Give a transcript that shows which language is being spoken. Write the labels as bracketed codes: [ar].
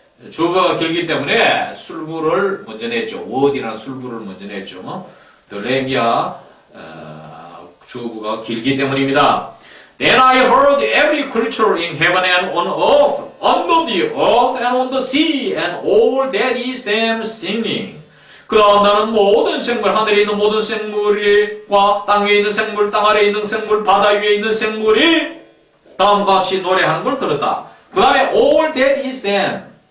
[ko] 주어가 길기 때문에 술부를 먼저 냈죠. word이라는 술부를 먼저 냈죠. [en] The lam [ko] 이야 주어가 길기 때문입니다. [en] Then I heard every creature in heaven and on earth, under the earth and on the sea, and all that is them singing. [ko] 그 다음 나는 모든 생물, 하늘에 있는 모든 생물과 땅 위에 있는 생물, 땅 아래에 있는 생물, 바다 위에 있는 생물이 다음과 같이 노래하는 걸 들었다. 그 다음에 [en] all that is them.